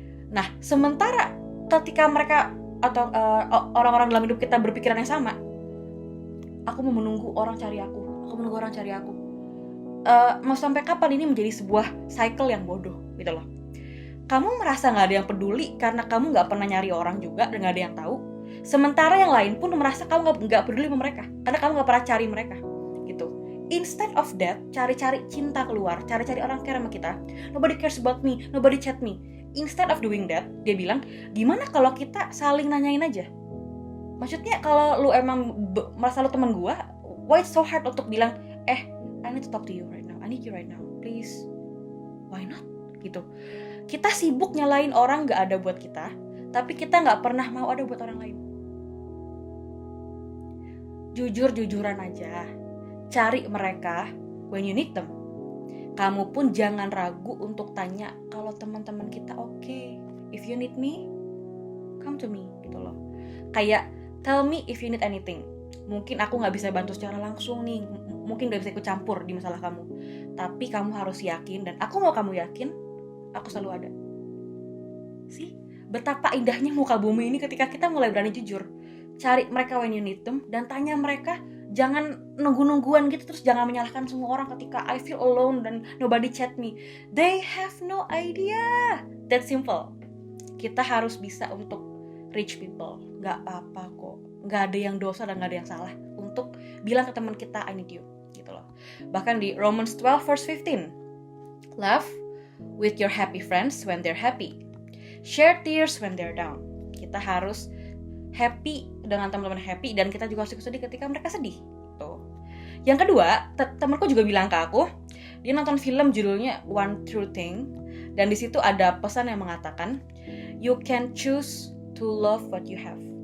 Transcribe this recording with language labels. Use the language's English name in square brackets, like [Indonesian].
[Indonesian] Nah, sementara ketika mereka atau orang-orang dalam hidup kita berpikiran yang sama, aku mau menunggu orang cari aku, mau sampai kapan ini menjadi sebuah cycle yang bodoh gitu loh. Kamu merasa gak ada yang peduli karena kamu gak pernah nyari orang juga dan gak ada yang tahu. Sementara yang lain pun merasa kamu gak peduli sama mereka karena kamu gak pernah cari mereka gitu. [English] Instead of that, [Indonesian] cari-cari cinta keluar, cari-cari orang care sama kita. [English] Nobody cares about me, nobody chat me. Instead of doing that, [Indonesian] dia bilang, gimana kalau kita saling nanyain aja? Maksudnya kalau lu emang merasa lu teman gua, [English] why it's so hard [Indonesian] untuk bilang, [English] I need to talk to you right now, I need you right now, please. Why not? [Indonesian] Gitu. Kita sibuk nyalain orang gak ada buat kita, tapi kita gak pernah mau ada buat orang lain. Jujur-jujuran aja, cari mereka [English] when you need them. [Indonesian] Kamu pun jangan ragu untuk tanya kalau teman-teman kita okay. [English] If you need me, come to me [Indonesian] gitu loh. Kayak [English] tell me if you need anything. [Indonesian] Mungkin aku nggak bisa bantu secara langsung nih, mungkin nggak bisa ikut campur di masalah kamu. Tapi kamu harus yakin, dan aku mau kamu yakin, aku selalu ada. Sih, betapa indahnya muka bumi ini ketika kita mulai berani jujur. Cari mereka [English] when you need them, [Indonesian] dan tanya mereka. Jangan nunggu-nungguan gitu, terus jangan menyalahkan semua orang ketika [English] I feel alone [Indonesian] dan [English] nobody chat me. They have no idea. That simple. [Indonesian] Kita harus bisa untuk [English] reach people. [Indonesian] Gak apa-apa kok. Gak ada yang dosa dan gak ada yang salah untuk bilang ke teman kita [English] I need you, [Indonesian] gitu loh. Bahkan di [English] Romans 12 verse 15, laugh with your happy friends when they're happy, share tears when they're down. [Indonesian] Kita harus happy dengan teman-teman happy, dan kita juga harus ikut sedih ketika mereka sedih. Tuh. Yang kedua, temanku juga bilang ke aku, dia nonton film judulnya One True Thing, dan di situ ada pesan yang mengatakan, [English] you can choose to love what you have.